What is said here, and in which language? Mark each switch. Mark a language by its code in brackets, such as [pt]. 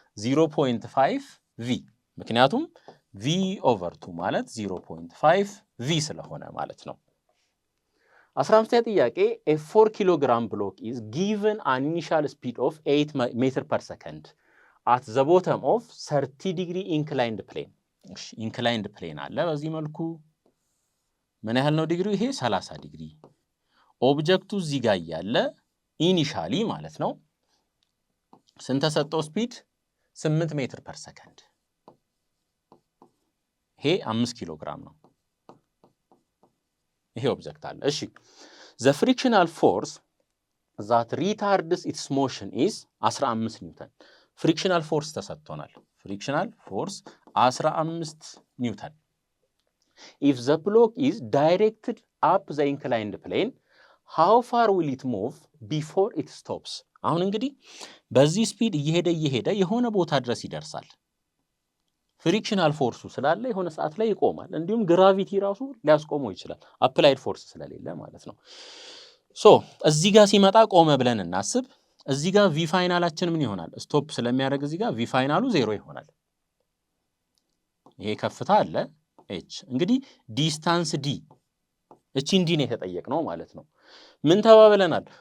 [am] 0.5 ቪ ምክንያቱም ቪ ኦቨር 2 ማለት 0.5 ቪ ስለሆነ ማለት ነው። 15ኛ ጥያቄ a 4 ኪሎግራም ብሎክ [en] is given an initial speed of 8 [am] ሜትር ፐር ሰከንድ [en] at the bottom of 30 degree inclined plane። [am] እሺ ኢንክላይንድ ፕሌን አለ። በዚህ መልኩ ምን ያህል ነው ዲግሪው? ይሄ 30 ዲግሪ። ኦብጀክቱ እዚህ ጋር ያለ ኢኒሻሊ ማለት ነው ስንት ተሰጠው? ስፒድ 8 ሜትር ፐር ሰከንድ። ይሄ 5 ኪሎ ግራም ነው። ይሄ ኦብጀክት አለ። እሺ [en] the frictional force that retards its motion is 15 [am] ኒውተን። ፍሪክሽናል ፎርስ ተሰጥቶናል። ፍሪክሽናል ፎርስ 15 ኒውተን። [en] if the block is directed up the inclined plane how far will it move before it stops? [am] አሁን እንግዲህ በዚህ ስፒድ እየሄደ የሆነ ቦታ ድረስ ይደርሳል። ፍሪክሽናል ፎርሱ ስላለ የሆነ ሰዓት ላይ ይቆማል። እንዲሁም ግራቪቲ ራሱ ሊያስቆመው ይችላል፣ አፕላይድ ፎርስ ስለሌለ ማለት ነው። ሶ እዚህ ጋር ሲመጣ ቆመ ብለን እናስብ። እዚህ ጋር ቪ ፋይናላችን ምን ይሆናል? ስቶፕ ስለሚያደርግ እዚህ ጋር ቪ ፋይናሉ 0 ይሆናል። ይሄ ከፍታ አለ ኤች። እንግዲህ ዲስታንስ ዲ እቺን ዲ ነው የተጠየቅነው ማለት ነው። ምን ተባብለናል?